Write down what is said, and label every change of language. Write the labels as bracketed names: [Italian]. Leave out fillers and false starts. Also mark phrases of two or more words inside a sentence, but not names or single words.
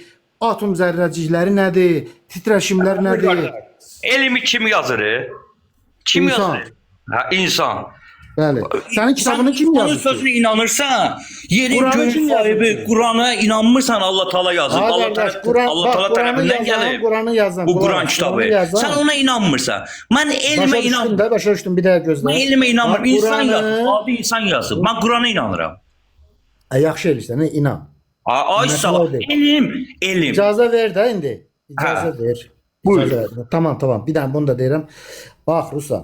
[Azerbaijani] Atom zərrəcikləri nədir? Titreşimlər nədir? Elmi kim yazır? Kim İnsan. yazır? Ha, insan. Bəli. Sənin kitabını kim Onun yazır? sözünə inanırsan, yerin Kur'an'ı göyün kim yazır sahibi, ki? Kur'an'a inanmırsan Allah Teala yazır. Ha, Allah qardaş, Kur'an- Allah bak, Teala Kur'an'ı tərəfindən yazan, gəlir. Kur'an'ı yazan, Bu Kur'an- Kur'an kitabı. Kur'an'ı yazan- Sen ona inanmırsan. Ben elme inanmıram. Başa düşdüm, bir dəqiqə gözlə. Ben elme inanmıram. Bak, İnsan Kur'an'ı- yazır. Adi insan yazır. Ben Kur'an'a inanıram. Yaxşı eləyirsən, inan. Ay sağ ol. Məsələ deyil. Elim. İcazə ver də indi. İcazə Ha. ver. Buyur. İcazə ver. Tamam. Bir dənə bunu da deyirəm. Bax Ruslan.